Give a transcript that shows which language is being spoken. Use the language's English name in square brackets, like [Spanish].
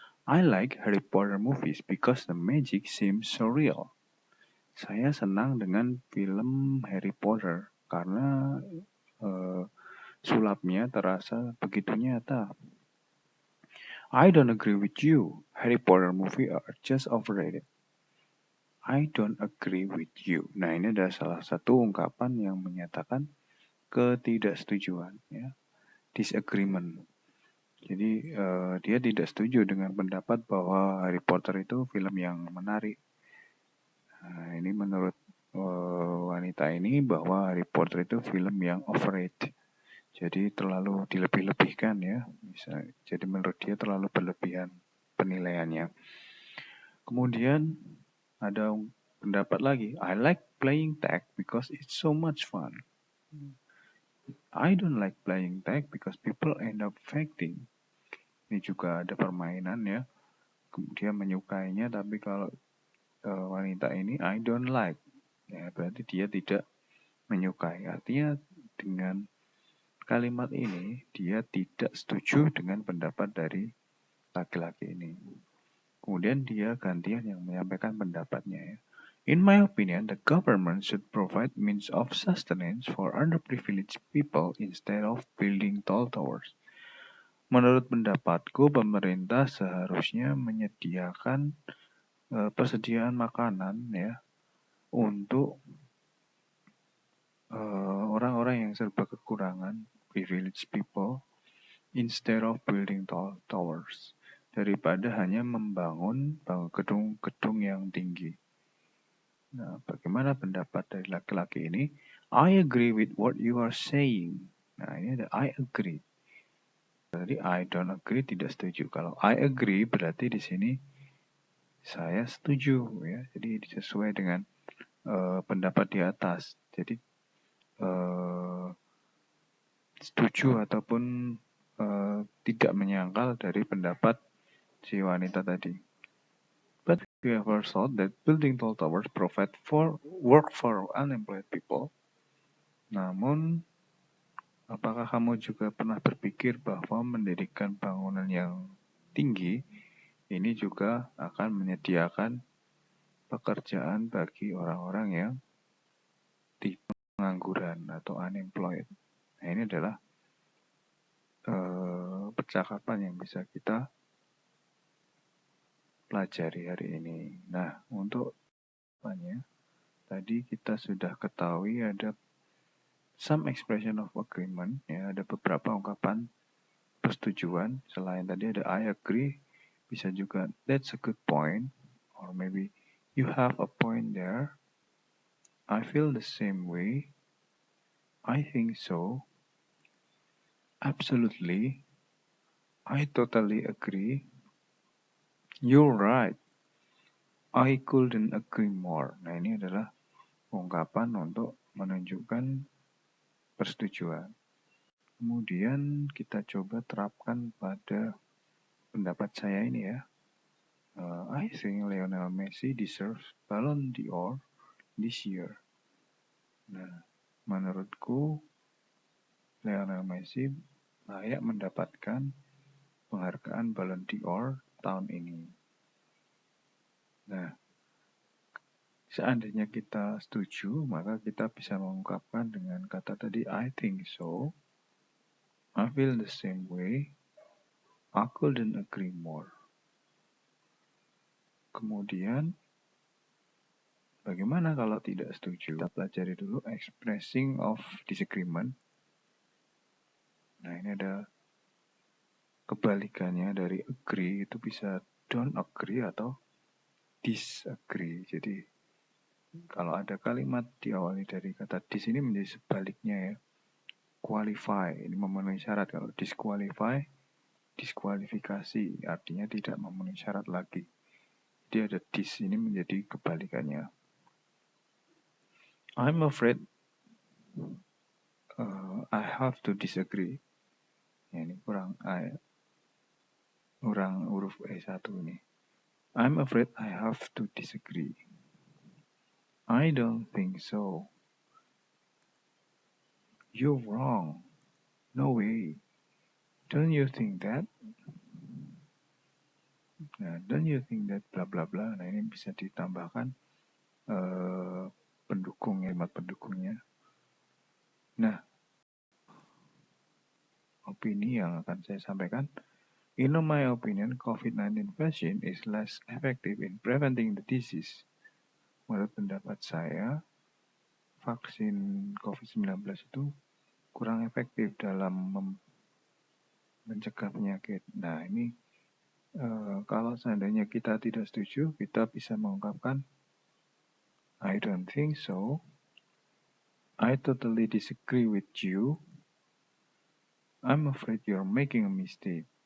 [English] I like Harry Potter movies because the magic seems so real. [Indonesian] Saya senang dengan film Harry Potter karena sulapnya terasa begitu nyata. [English] I don't agree with you. Harry Potter movie are just overrated. I don't agree with you. [Indonesian] Nah, ini adalah salah satu ungkapan yang menyatakan ketidaksetujuan, ya, disagreement. Jadi dia tidak setuju dengan pendapat bahwa Harry Potter itu film yang menarik. Nah, ini menurut wanita ini bahwa Harry Potter itu film yang overrated. Jadi terlalu dilebih-lebihkan ya. Jadi menurut dia terlalu berlebihan penilaiannya. Kemudian ada pendapat lagi. [English] I like playing tag because it's so much fun. I don't like playing tag because people end up fighting. [Indonesian] Ini juga ada permainan ya. Kemudian menyukainya, tapi kalau wanita ini [English] I don't like, [Indonesian] ya berarti dia tidak menyukai. Artinya dengan kalimat ini dia tidak setuju dengan pendapat dari laki-laki ini. Kemudian dia gantian yang menyampaikan pendapatnya ya. [English] In my opinion, the government should provide means of sustenance for underprivileged people instead of building tall towers. [Indonesian] Menurut pendapatku, pemerintah seharusnya menyediakan persediaan makanan ya untuk orang-orang yang serba kekurangan, [English] privileged people, instead of building tall towers, [Indonesian] daripada hanya membangun gedung-gedung yang tinggi. Nah, bagaimana pendapat dari laki-laki ini? [English] I agree with what you are saying. [Indonesian] Nah, ini ada [English] I agree. [Indonesian] Jadi [English] I don't agree [Indonesian] tidak setuju. Kalau [English] I agree [Indonesian] berarti di sini saya setuju ya. Jadi sesuai dengan pendapat di atas. Jadi setuju ataupun tidak menyangkal dari pendapat si wanita tadi. [English] But you ever thought that building tall towers provide for work for unemployed people? [Indonesian] Namun, apakah kamu juga pernah berpikir bahwa mendirikan bangunan yang tinggi ini juga akan menyediakan pekerjaan bagi orang-orang yang tidak pengangguran atau unemployed? Nah, ini adalah percakapan yang bisa kita pelajari hari ini. Nah, untuk tadi kita sudah ketahui ada [English] some expression of agreement, [Indonesian] ya, ada beberapa ungkapan persetujuan. Selain tadi ada [English] I agree, [Indonesian] bisa juga [English] that's a good point, or maybe you have a point there. I feel the same way. I think so. Absolutely. I totally agree. You're right. I couldn't agree more. [Indonesian] Nah, ini adalah ungkapan untuk menunjukkan persetujuan. Kemudian kita coba terapkan pada pendapat saya ini ya. I think Lionel Messi deserves Ballon d'Or this year. Nah, menurutku Lionel Messi layak mendapatkan penghargaan Ballon d'Or tahun ini. Nah, seandainya kita setuju, maka kita bisa mengungkapkan dengan kata tadi [English] I think so. I feel the same way. I couldn't agree more. [Indonesian] Kemudian, bagaimana kalau tidak setuju? Kita pelajari dulu [English] expressing of disagreement. [Indonesian] Nah, ini ada kebalikannya dari agree, itu bisa [English] don't agree [Indonesian] atau disagree. Jadi, kalau ada kalimat diawali dari kata dis ini menjadi sebaliknya ya. Qualify, ini memenuhi syarat. Kalau disqualify, Diskualifikasi artinya tidak memenuhi syarat lagi. Jadi ada dis ini menjadi kebalikannya. [English] I'm afraid I have to disagree. [Indonesian] Ya, ini kurang huruf E1 ini. [English] I'm afraid I have to disagree. I don't think so. You're wrong. No way. Don't you think that? Nah, don't you think that bla bla bla. [Indonesian] Nah, ini bisa ditambahkan pendukung, kalimat pendukungnya. Nah, opini yang akan saya sampaikan. [English] In my opinion, COVID-19 vaccine is less effective in preventing the disease. [Indonesian] Menurut pendapat saya, vaksin COVID-19 itu kurang efektif dalam mencegah penyakit. Nah, ini kalau seandainya kita tidak setuju, kita bisa mengungkapkan [English] I don't think so. I totally disagree with you. I'm afraid you're making a mistake.